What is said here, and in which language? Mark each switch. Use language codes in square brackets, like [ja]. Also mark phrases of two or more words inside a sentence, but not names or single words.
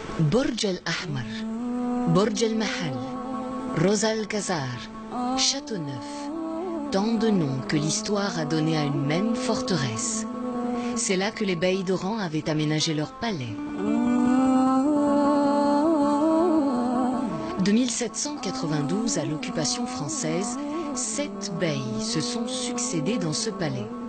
[fr] Borj el-Ahmar, Borj el-Mahal, Rosa el-Khazar, Châteauneuf, tant de noms que l'histoire a donné à une même forteresse. C'est là que les beys d'Oran avaient aménagé leur palais. De 1792 à l'occupation française, 7 beys se sont succédés dans ce palais.